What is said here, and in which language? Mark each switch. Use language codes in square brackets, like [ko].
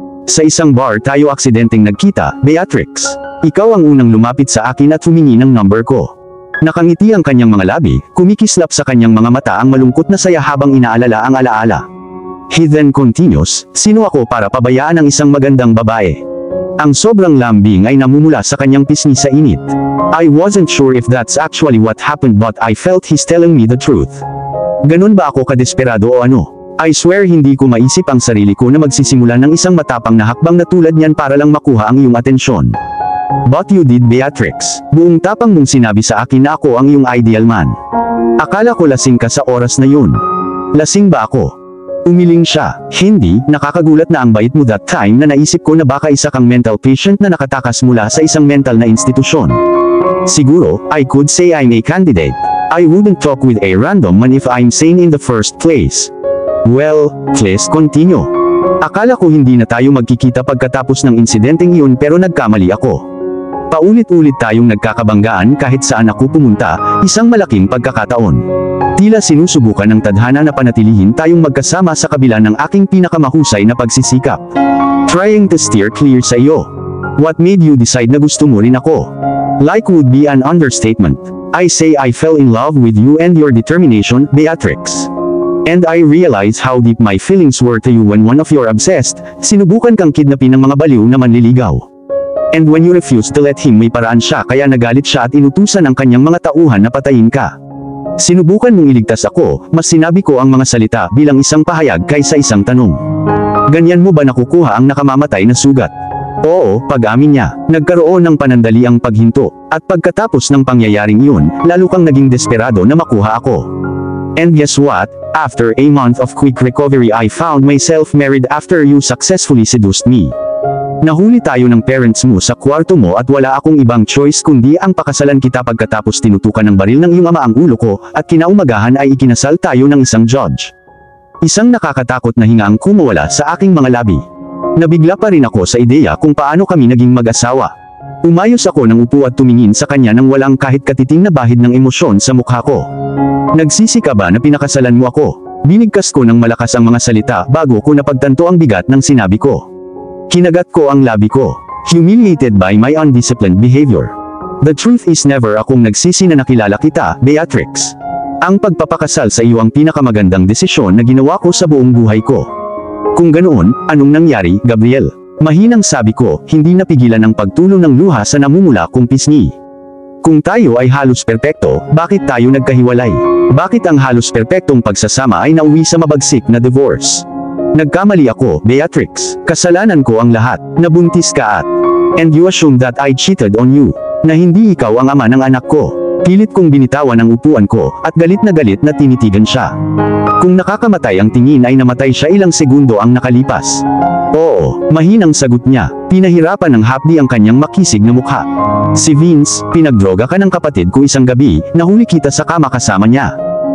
[tl] Sa isang bar tayo aksidenteng nagkita, Beatrix. Ikaw ang unang lumapit sa akin at humingi ng number ko. Nakangiti ang kanyang mga labi, kumikislap sa kanyang mga mata ang malungkot na saya habang inaalala ang alaala. [en] He then continues, [tl] sino ako para pabayaan ang isang magandang babae? Ang sobrang lambing ay namumula sa kanyang pisngi sa init. [en] I wasn't sure if that's actually what happened but I felt he's telling me the truth. [tl] Ganun ba ako kadesperado o ano? [en] I swear [tl] hindi ko maisip ang sarili ko na magsisimula ng isang matapang na hakbang na tulad niyan para lang makuha ang iyong atensyon. [en] But you did, [tl] Beatrix. Buong tapang mong sinabi sa akin na ako ang iyong ideal man. Akala ko lasing ka sa oras na yun. Lasing ba ako? Umiling siya. Hindi, nakakagulat na ang bait mo that time na naisip ko na baka isa kang mental patient na nakatakas mula sa isang mental na institusyon. [en] Siguro, I could say I'm a candidate. I wouldn't talk with a random man if I'm sane in the first place. Well, please continue. [tl] Akala ko hindi na tayo magkikita pagkatapos ng insidenteng iyon pero nagkamali ako. Paulit-ulit tayong nagkakabanggaan kahit saan ako pumunta, isang malaking pagkakataon. Tila sinusubukan ng tadhana na panatilihin tayong magkasama sa kabila ng aking pinakamahusay na pagsisikap. [en] Trying to steer clear [tl] sa iyo. [en] What made you decide [tl] na gusto mo rin ako? [en] Like would be an understatement. I say I fell in love with you and your determination, Beatrix. And I realize how deep my feelings were to you when one of your obsessed, [tl] sinubukan kang kidnapin ng mga baliw na manliligaw. [en] And when you refused to let him, [tl] may paraan siya kaya nagalit siya at inutusan ang kanyang mga tauhan na patayin ka. Sinubukan mong iligtas ako, mas sinabi ko ang mga salita bilang isang pahayag kaysa isang tanong. Ganyan mo ba nakukuha ang nakamamatay na sugat? Oo, pag-amin niya. Nagkaroon ng panandali ang paghinto, at pagkatapos ng pangyayaring iyon, lalo kang naging desperado na makuha ako. [en] And guess what? After a month of quick recovery I found myself married after you successfully seduced me. [tl] Nahuli tayo ng parents mo sa kwarto mo at wala akong ibang choice kundi ang pakasalan kita pagkatapos tinutukan ng baril ng iyong ama ang ulo ko, at kinaumagahan ay ikinasal tayo ng isang judge. Isang nakakatakot na hinga ang kumawala sa aking mga labi. Nabigla pa rin ako sa ideya kung paano kami naging mag-asawa. Umayos ako ng upo at tumingin sa kanya nang walang kahit katiting na bahid ng emosyon sa mukha ko. Nagsisi ka ba na pinakasalan mo ako? Binigkas ko ng malakas ang mga salita bago ko napagtanto ang bigat ng sinabi ko. Kinagat ko ang labi ko, [en] humiliated by my undisciplined behavior. The truth is never [tl] akong nagsisi na nakilala kita, Beatrix. Ang pagpapakasal sa iyo ang pinakamagandang desisyon na ginawa ko sa buong buhay ko. Kung ganoon, anong nangyari, Gabriel? Mahinang sabi ko, hindi napigilan ang pagtulo ng luha sa namumula kong pisngi. Kung tayo ay halos perpekto, bakit tayo nagkahiwalay? Bakit ang halos perpektong pagsasama ay nauwi sa mabagsik na divorce? Nagkamali ako, Beatrix. Kasalanan ko ang lahat. Nabuntis ka at... [en] And you assume that I cheated on you. [tl] Na hindi ikaw ang ama ng anak ko. Pilit kong binitawan ang upuan ko, at galit na tinitigan siya. Kung nakakamatay ang tingin ay namatay siya ilang segundo ang nakalipas. Oo, mahinang sagot niya. Pinahirapan ng hapdi ang kanyang makisig na mukha. Si Vince, pinagdroga ka ng kapatid ko isang gabi, nahuli kita sa kama kasama niya.